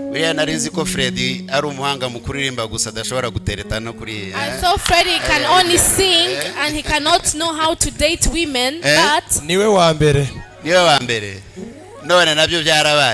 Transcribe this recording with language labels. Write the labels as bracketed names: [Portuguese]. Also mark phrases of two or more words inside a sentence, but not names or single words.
[Kinyarwanda] Buriya narinzi ko Fred ari umuhanga mu kuririmba gusa adashobora gutereta no kuri. [English] I thought Freddie can only sing and he cannot know how to date women, but [Kinyarwanda] niwe wa mbere. Niwe wa mbere. None nabyo byarabaye.